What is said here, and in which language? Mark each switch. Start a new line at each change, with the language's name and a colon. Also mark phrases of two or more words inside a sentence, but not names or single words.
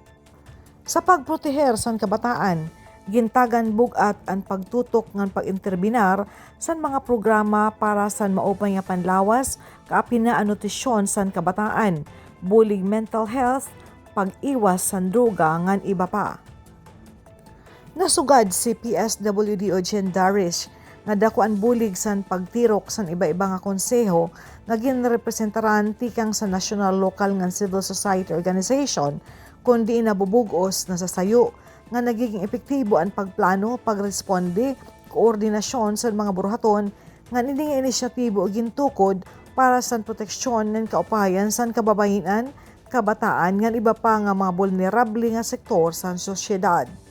Waray: Sa pagproteher sa kabataan, gintagan bugat ang pagtutok ngan pag-interbinar sa mga programa para sa maupay nga panlawas, kaapi na nutisyon sa kabataan, bulig
English: mental health,
Waray: pag-iwas sa droga ngan iba pa. Nasugad si PSWD Eugene Darish nga dakuan bulig san pagtirok san iba-iba nga konseho nga ginrepresentaran tikang sa national, local ngan
English: civil society organization
Waray: kundi nabubugos na sa sayo nga nagiging epektibo ang pagplano, pagresponde, koordinasyon sa mga buruhaton nga ninding inisyatibo gintukod para sa proteksyon ng kaupayan sa kababayan, kabataan nga iba pa nga mga vulnerable nga sektor sa sosyedad.